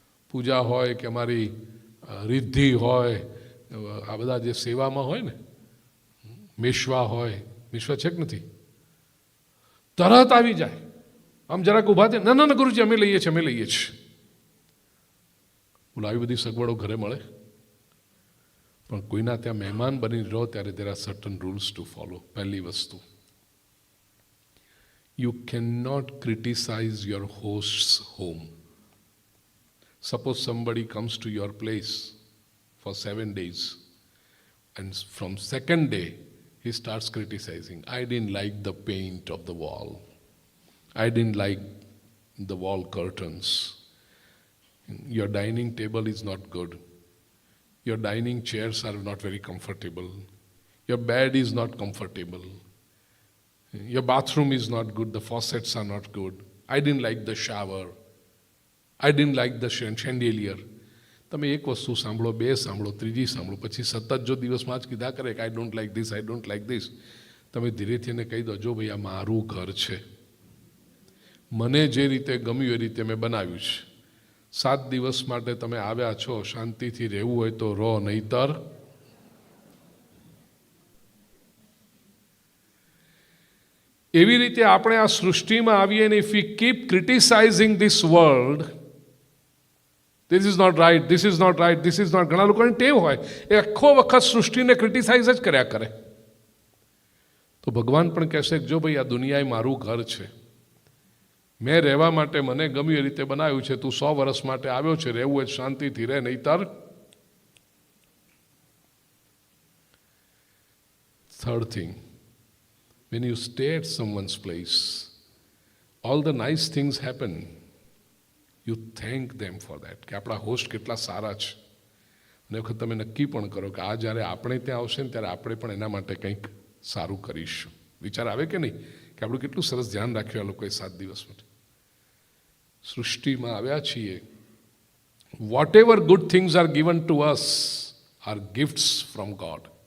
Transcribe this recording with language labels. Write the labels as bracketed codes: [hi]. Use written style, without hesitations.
[gu] પૂજા હોય કે અમારી રિદ્ધિ હોય, આ બધા જે સેવામાં હોય ને, મેશ્વા હોય, મેશ્વા છે કે નથી, તરત આવી જાય. આમ જરાક ઊભા થાય, ના ના ગુરુજી અમે લઈએ છીએ. બોલો, આવી બધી સગવડો ઘરે મળે? પણ કોઈના ત્યાં મહેમાન બની રહો ત્યારે [en] there are certain rules to follow. [gu] પહેલી વસ્તુ, [en] you cannot criticize your host's home. Suppose somebody comes to your place for 7 days and from second day he starts criticizing. I didn't like the paint of the wall. I didn't like the wall curtains. Your dining table is not good. Your dining chairs are not very comfortable. Your bed is not comfortable. Your bathroom is not good. The faucets are not good. I didn't like the shower. I didn't like the chandelier. [gu] તમે એક વસ્તુ સાંભળો, 2 સાંભળો, ત્રીજી સાંભળો, પછી સતત જો દિવસમાં જ કીધા કરે કે [en] I don't like this, [gu] I don't like this, તમે ધીરેથી એને કહી દો, જો ભાઈ આ મારું ઘર છે, મને જે રીતે ગમ્યું એ રીતે મેં બનાવ્યું છે. 7 દિવસ માટે તમે આવ્યા છો, શાંતિથી રહેવું હોય તો રહો, નહીતર એવી રીતે આપણે આ સૃષ્ટિમાં આવીએ ને [en] If we keep criticising this world, this is not right, this is not right, this is not. [gu] ઘણા લોકોની ટેવ હોય એ આખો વખત સૃષ્ટિને ક્રિટિસાઇઝ જ કર્યા કરે. તો ભગવાન પણ કહેશે કે જો ભાઈ આ દુનિયા એ મારું ઘર છે, મેં રહેવા માટે મને ગમ્યું એ રીતે બનાવ્યું છે, તું 100 વર્ષ માટે આવ્યો છે, રહેવું હોય શાંતિથી રહે, નહીતર. [en] Third thing, when you stay at someone's place, all the nice things happen. You thank them for that. [gu] કે આપણા હોસ્ટ કેટલા સારા છે. અને વખત તમે નક્કી પણ કરો કે આ જ્યારે આપણે ત્યાં આવશે ને ત્યારે આપણે પણ એના માટે કંઈક સારું કરીશું. વિચાર આવે કે નહીં કે આપણું કેટલું સરસ ધ્યાન રાખ્યું આ લોકોએ 7 દિવસ માટે. સૃષ્ટિમાં આવ્યા છીએ. [en] Whatever good things are given to us are gifts from God.